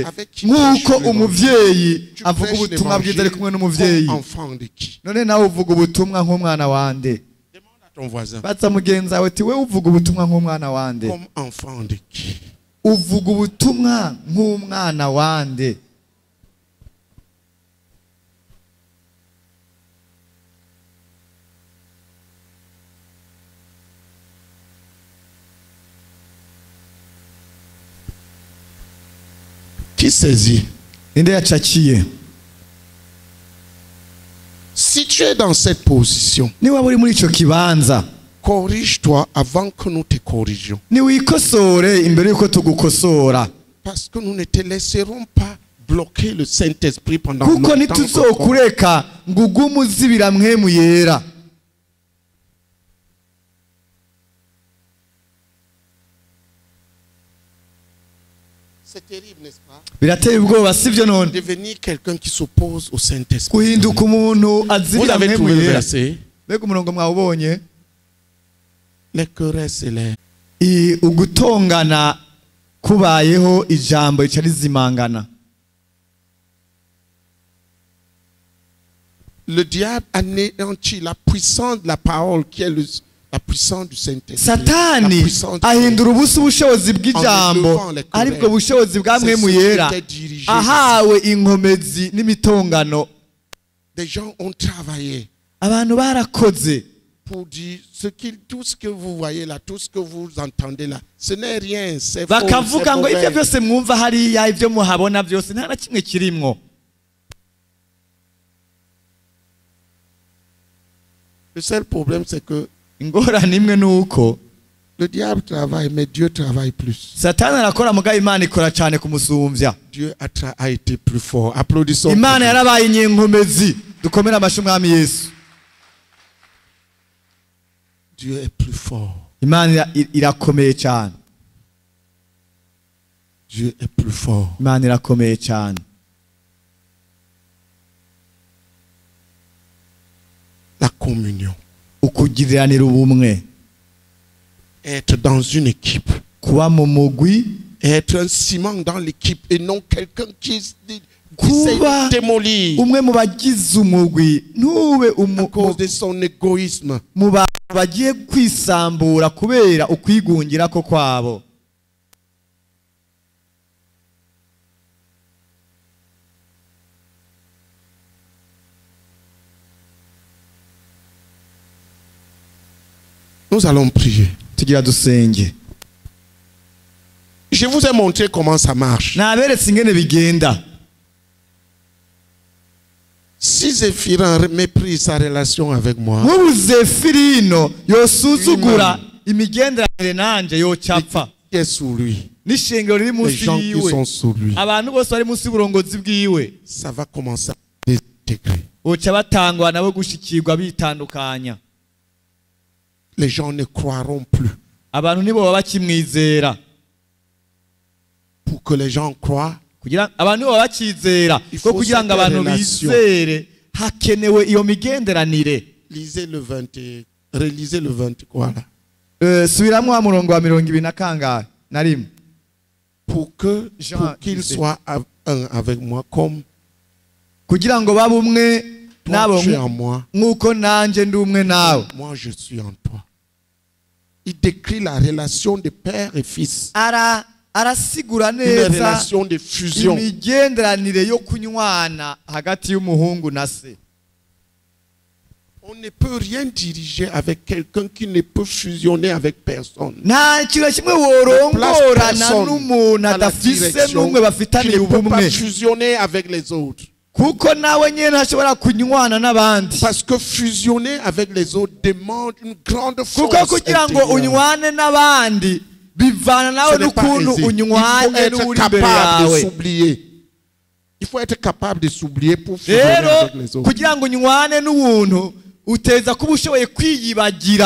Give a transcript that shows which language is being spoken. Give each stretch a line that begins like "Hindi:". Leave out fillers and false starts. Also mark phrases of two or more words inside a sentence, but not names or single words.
French: Avec qui
Rundi: nk'uko
French: prêche
Rundi: umuvyeyi
French: Tu
Rundi: avuga
French: prêches
Rundi: ubutumwa bwiza ari kumwe
French: l'évangile
Rundi: n'umuvyeyi.
French: comme enfant de qui?
Rundi: none nawe uvuga ubutumwa nk'umwana wande.
French: Demande à ton voisin.
Rundi: baza mugenzi wawe ati we uvuga ubutumwa nk'umwana wande.
French: Comme enfant de qui?
Rundi: uvuga ubutumwa nk'umwana wande.
French: Qui saisit?
Rundi: ninde yacakiye?
French: Si tu es dans cette position,
Rundi: niba uri muri ico kibanza,
French: corrige-toi avant que nous te corrigions.
Rundi: niwikosore imbere yuko tugukosora,
French: Parce que nous ne te laisserons pas bloquer le Saint-Esprit pendant
Rundi: kuko
French: longtemps.
Rundi: ntituzokureka ngo ugume uzibira mpwemu yera.
French: C'est terrible, n'est-ce pas?
Rundi: birateye ubwoba sivyo none?
French: Devenir quelqu'un qui s'oppose au Saint-Esprit.
Rundi: guhinduka umuntu
French: Vous
Rundi: azibira
French: avez
Rundi: mpwemu
French: trouvé le
Rundi: yera.
French: verset?
Rundi: mbega umurongo mwawubonye?
French: Les querelles et les...
Rundi: ugutongana kubayeho ijambo rica rizimangana.
French: Le diable anéantit la puissance de la parole qui est la puissance du Saint-Esprit.
Rundi: satani
French: La puissance du
Rundi: ahindura ubusa ubushobozi bw'ijambo aribwo bushobozi bwa mpwemu yera ahawe inkomezi n'imitongano.
French: Des gens ont travaillé
Rundi: abantu barakoze
French: pour dire tout ce que vous voyez là, tout ce que vous entendez là, ce n'est rien, c'est faux,
Rundi: bakavuga
French: c'est
Rundi: ngo ibyo
French: mauvais.
Rundi: byose mwumva hariya ibyo muhabona byose nta na kimwe kirimwo.
French: Le seul problème c'est que
Rundi: ingorane imwe ni uko
French: le diable travaille, mais Dieu travaille plus.
Rundi: satani arakora mugabo Imana ikora cyane kumusumbya.
French: Dieu a été plus fort. Applaudissons.
Rundi: Imana yarabaye inyenkomezi. dukomere amashyi umwami Yesu.
French: Dieu est plus fort.
Rundi: Imana irakomeye cyane.
French: Dieu est plus fort.
Rundi: Imana irakomeye cyane.
French: La communion.
Rundi: ukugiriranira ubumwe,
French: Être dans une équipe.
Rundi: kuba mu mugwi,
French: Être un ciment dans l'équipe et non quelqu'un qui
Rundi: kuba
French: démolir
Rundi: umwe mu bagize umugwi ntube
French: à cause de son égoïsme.
Rundi: mu bantu bagiye kwisambura kubera ukwigungira ko kwabo.
French: Nous allons prier.
Rundi: Tugira dusenge.
French: Je vous ai montré comment ça marche.
Rundi: Naberetse ingene bigenda.
French: Si Zéphirin méprise sa relation avec moi,
Rundi: Nk'ubu Zefirino yosuzugura imigenderanire nanje yocapfa.
French: qui est sous lui,
Rundi: N'ishengero riri
French: les
Rundi: munsi
French: gens qui
Rundi: yiwe.
French: sont sous lui,
Rundi: Abantu bose bari munsi y'uburongozi bwiwe.
French: ça va commencer à désintégrer.
Rundi: Boca batangwa nabo gushikirwa bitandukanya.
French: Les gens ne croiront plus.
Rundi: Abantu nibo baba bakimwizera.
French: Pour que les gens croient,
Rundi: Kugira abantu baba bakizera ko kugira ngo abantu bizere hakenewe iyo migenderanire.
French: lisez le 20, relisez le 20 quoi là.
Rundi: Subiramwo wa murongo wa 20 kangahe na rimwe.
French: Pour qu'il disait. soit un avec moi comme
Rundi: Kugira ngo babe umwe nabo
French: toi tu es en moi,
Rundi: nkuko nanje ndi umwe nawe.
French: moi je suis en toi. Il décrit la relation de père et fils.
Rundi: Arasigura
French: Une
Rundi: neza
French: relation de fusion.
Rundi: imigenderanire yo kunywana hagati y'umuhungu na se.
French: On ne peut rien diriger avec quelqu'un qui ne peut fusionner avec personne.
Rundi: Nta kintu kimwe worongorana n'umuntu adafise n'umwe bafitaniye
French: Tu ne peux
Rundi: ubumwe.
French: pas fusionner avec les autres.
Rundi: Kuko nawe nyene ntashobora kunywana n'abandi.
French: Parce que fusionner avec les autres demande une grande
Rundi: Kuko
French: force
Rundi: kugira ngo
French: intérieure.
Rundi: unywane n'abandi bivana
French: Ce
Rundi: nawe
French: n'est pas
Rundi: n'ukuntu
French: aisé. Il faut
Rundi: unywane
French: être
Rundi: n'uri imbere
French: capable de
Rundi: yawe.
French: s'oublier. Il faut être capable de s'oublier pour fusionner
Rundi: Rero
French: avec les autres.
Rundi: kugira ngo unywane n'ubuntu uteza kuba ushoboye kwiyibagira.